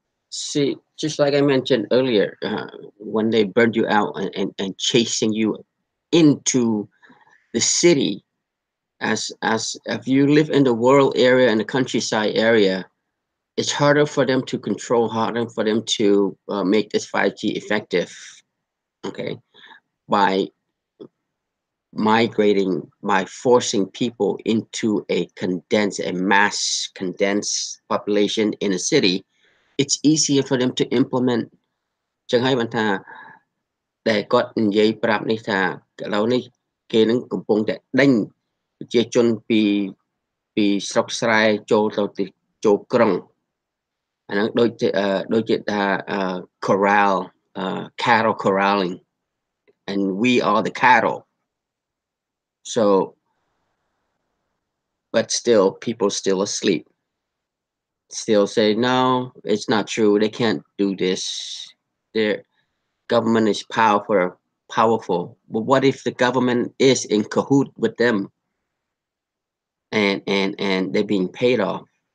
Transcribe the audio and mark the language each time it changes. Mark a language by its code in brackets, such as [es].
[en] See, just like I mentioned earlier, when they burn you out and chasing you into the city, as if you live in the rural area and the countryside area, it's harder for them to control, harder for them to make this 5G effective. Okay, by migrating, by forcing people into a mass condensed population in a city, it's easier for them to implement [km] ចឹងហើយបានថាដែលគាត់និយាយប្រាប់នេះថាឥឡូវនេះគេនឹងកំពុងតែដេញ ប្រជាជនពីស្រុកស្រែចូលទៅចូលក្រុងអាហ្នឹងដូចជាថា [en] corral cattle corralling and we are the cattle. So but still people still asleep, still say no, it's not true, they can't do this, their government is powerful. But what if the government is in cahoot with them and they're being paid off?